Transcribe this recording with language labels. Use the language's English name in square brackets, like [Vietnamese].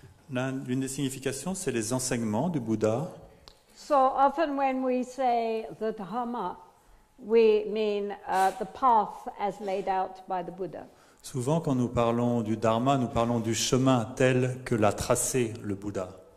[French] L'une des significations, c'est les enseignements du Bouddha. [English] So often when we say the Dharma, we mean the path as laid out by the Buddha. [French] Souvent, quand nous parlons du Dharma, nous parlons du chemin tel que l'a tracé le Bouddha.